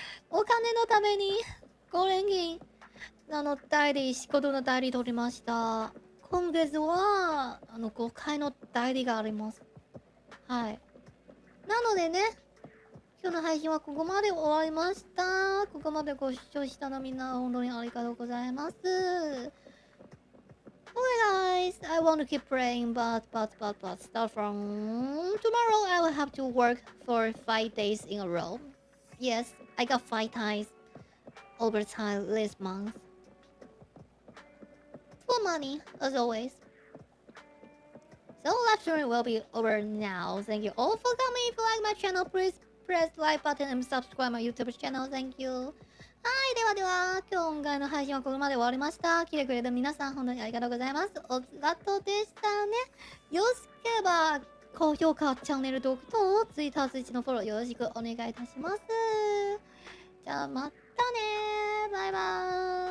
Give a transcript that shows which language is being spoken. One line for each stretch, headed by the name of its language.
Japanese: お金のために5連勤代理、仕事の代理取りました。今月は5回の代理があります。はい。なのでね、今日の配信はここまで終わりました。ここまでご視聴したのみんな本当にありがとうございます。
English: Okay guys, I want to keep praying, but start from tomorrow I will have to work for 5 days in a row. Yes, I got 5 times overtime this month. For money, as always. So live stream will be over now. Thank you all for coming. If you like my channel, please press like button and subscribe my YouTube channel. Thank you.
Japanese: はい、では今回の配信はここまで終わりました。来てくれた皆さん本当にありがとうございます。おつらとでしたね。よろしければ高評価、チャンネル登録と Twitter、Twitch のフォローよろしくお願いいたします。じゃあまたねー。バイバーイ。